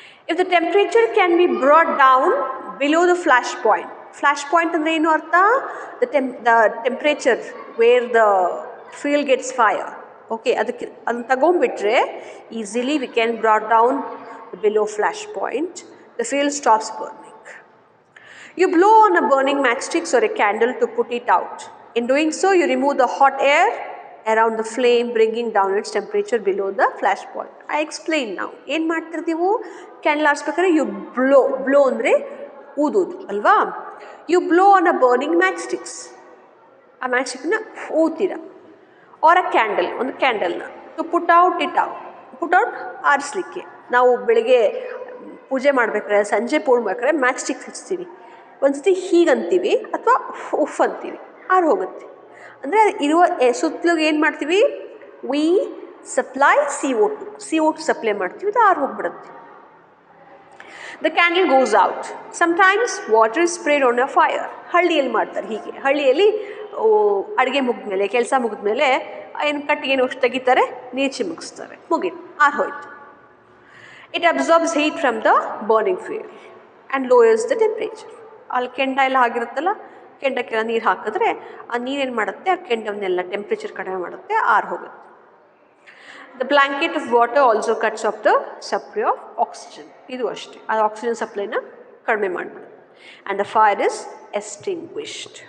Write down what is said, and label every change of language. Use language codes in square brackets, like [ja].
[en] If the temperature can be brought down below the flash point. Flash point [kn] ಅಂದರೆ ಏನು ಅರ್ಥ? [en] The temperature where the fuel gets fire. [kn] Okay, ಅದನ್ನು ತಗೊಂಡ್ಬಿಟ್ರೆ [en] Easily we can brought down below flash point. The fuel stops burning. You blow on a burning matchsticks or a candle to put it out. In doing so, you remove the hot air around the flame, bringing down its temperature below the flash point. I explain now. [kn] ಏನು ಮಾಡ್ತಿರ್ತೀವಿ, candle ಆರಿಸ್ಬೇಕಾದ್ರೆ [en] you blow [kn] ಅಂದರೆ ಊದೋದು ಅಲ್ವಾ. [en] You blow on a burning matchsticks. [kn] ಆ ಮ್ಯಾಚ್ಸ್ಟಿಕ್ನ ಊದ್ತೀರ. [en] or a candle, [kn] ಒಂದು ಕ್ಯಾಂಡಲ್ನ [en] To put out ಆರಿಸ್ಲಿಕ್ಕೆ. [kn] ನಾವು ಬೆಳಿಗ್ಗೆ ಪೂಜೆ ಮಾಡ್ಬೇಕಾದ್ರೆ, ಸಂಜೆ ಮಾಡ್ಬೇಕಾದ್ರೆ ಮ್ಯಾಚ್ ಸ್ಟಿಕ್ಸ್ ಹಚ್ತೀವಿ. ಒಂದ್ಸತಿ ಹೀಗಂತೀವಿ ಅಥವಾ ಉಫ್ ಅಂತೀವಿ, ಆರು ಹೋಗುತ್ತೆ. ಅಂದರೆ ಇರುವ ಸುತ್ತಲಿಗೆ ಏನು ಮಾಡ್ತೀವಿ, [en] we supply [kn] CO2 ಸಪ್ಲೈ ಮಾಡ್ತೀವಿ, ಅದು ಆರು ಹೋಗ್ಬಿಡುತ್ತೆ. [en] The candle goes out. Sometimes water is sprayed on a fire. [kn] ಹಳ್ಳಿಯಲ್ಲಿ ಮಾಡ್ತಾರೆ ಹೀಗೆ. ಹಳ್ಳಿಯಲ್ಲಿ ಅಡುಗೆ ಮುಗಿದ್ಮೇಲೆ, ಕೆಲಸ ಮುಗಿದ್ಮೇಲೆ ಏನು ಕಟ್ಟಿಗೆ ಅಷ್ಟು ತೆಗಿತಾರೆ, ನೀರು ಚಿಮುಕಿಸ್ತಾರೆ, ಮುಗೀತು, ಆರು ಹೋಯ್ತು. [en] It absorbs heat from the burning fuel and lowers the temperature. [kn] ಅಲ್ಲಿ ಕೆಂಡ ಎಲ್ಲ ಆಗಿರುತ್ತಲ್ಲ, ಕೆಂಡಕ್ಕೆಲ್ಲ ನೀರು ಹಾಕಿದ್ರೆ ಆ ನೀರೇನು ಮಾಡುತ್ತೆ, ಆ ಕೆಂಡವನ್ನೆಲ್ಲ ಟೆಂಪ್ರೇಚರ್ ಕಡಿಮೆ ಮಾಡುತ್ತೆ, ಆರು ಹೋಗುತ್ತೆ. [en] The blanket of water also cuts off the supply of oxygen. [kn] ಇದು ಅಷ್ಟೇ, ಅದು ಆಕ್ಸಿಜನ್ ಸಪ್ಲೈನ ಕಡಿಮೆ ಮಾಡಿಬಿಡುತ್ತೆ. [en] And the fire is extinguished.